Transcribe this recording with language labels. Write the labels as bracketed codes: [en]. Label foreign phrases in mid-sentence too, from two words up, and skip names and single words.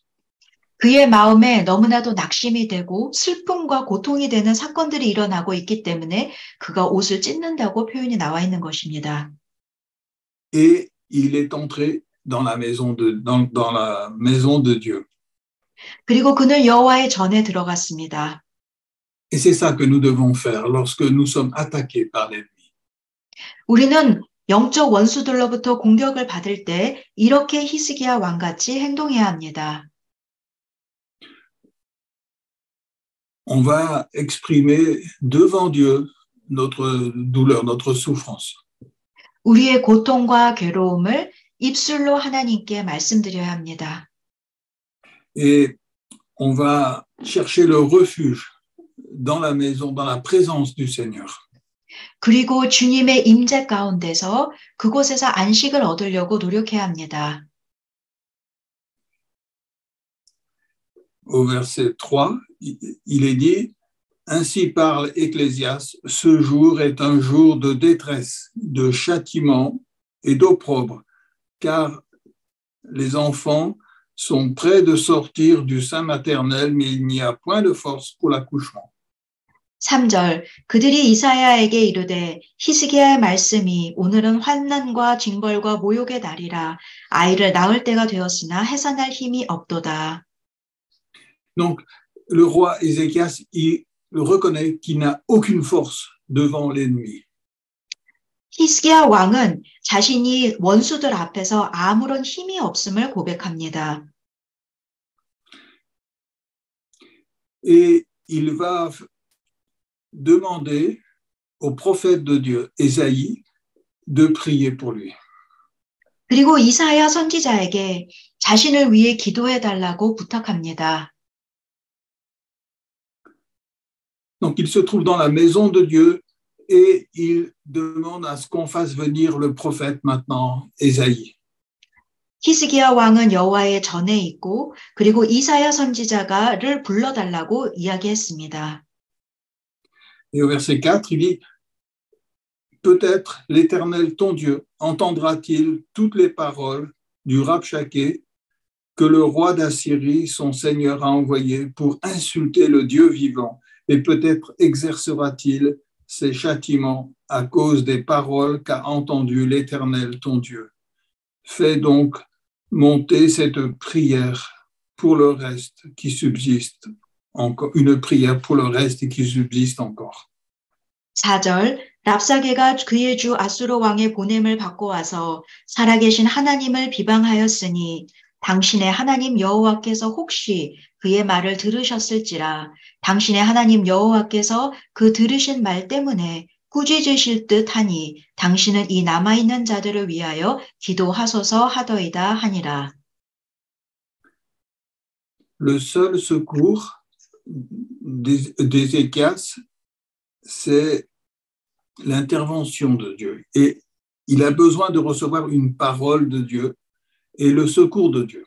[ko] 그의 마음에 너무나도 낙심이 되고 슬픔과 고통이 되는 사건들이 일어나고 있기 때문에 그가 옷을 찢는다고 표현이 나와 있는 것입니다. [fr] Et il est entré dans la maison de Dieu. [ko] 그리고 그는 여호와의 전에 들어갔습니다. [fr] Et c'est ça que nous devons faire lorsque nous sommes attaqués par l'ennemi. [ko] 우리는 영적 원수들로부터 공격을 받을 때 이렇게 히스기야 왕같이 행동해야 합니다. [fr] On va exprimer devant Dieu notre douleur, notre souffrance. [ko] 우리의 고통과 괴로움을 입술로 하나님께 말씀드려야 합니다. [fr] Et on va chercher le refuge dans la maison, dans la présence du Seigneur. [ko] 그리고 주님의 임재 가운데서 그곳에서 안식을 얻으려고 노력해야 합니다. [fr] Au verset 3, il est dit, ainsi parle Ecclésias, ce jour est un jour de détresse, de châtiment et d'opprobre, car les enfants sont près de sortir du sein maternel, mais il n'y a point de force pour l'accouchement. [ko] 3절 그들이 이사야에게 이르되 히스기야의 말씀이 오늘은 환난과 징벌과 모욕의 날이라 아이를 낳을 때가 되었으나 해산할 힘이 없도다. [fr] Donc, le roi Ézéchias, il reconnaît qu'il n'a aucune force devant l'ennemi. [ko] 히스기야 왕은 자신이 원수들 앞에서 아무런 힘이 없음을 고백합니다. [fr] Et il va demander au prophète de Dieu, Ésaïe, de prier pour lui. [ko] 그리고 이사야 선지자에게 자신을 위해 기도해 달라고 부탁합니다. [fr] Donc, il se trouve dans la maison de Dieu et il demande à ce qu'on fasse venir le prophète maintenant, Ésaïe. [ko] 히스기야 왕은 여호와의 전에 있고 그리고 이사야 선지자가를 불러달라고 이야기했습니다. [fr] Et au verset 4, il dit, peut-être l'Éternel, ton Dieu, entendra-t-il toutes les paroles du Rabshakeh que le roi d'Assyrie, son seigneur, a envoyé pour insulter le Dieu vivant, et peut-être exercera-t-il ses châtiments à cause des paroles qu'a entendues l'Éternel, ton Dieu. Fais donc monter cette prière pour le reste qui subsiste encore, une prière pour le reste qui subsiste encore. [ko] 4절 랍사게가 그의 주 아수르 왕의 보냄을 받고 와서 살아계신 하나님을 비방하였으니 당신의 하나님 여호와께서 혹시 그의 말을 들으셨을지라 당신의 하나님 여호와께서 그 들으신 말 때문에 꾸짖으실 듯 하니 당신은 이 남아있는 자들을 위하여 기도하소서 하더이다 하니라. [fr] Le seul secours d'Ézéchias, c'est l'intervention de Dieu. Et il a besoin de recevoir une parole de Dieu et le secours de Dieu.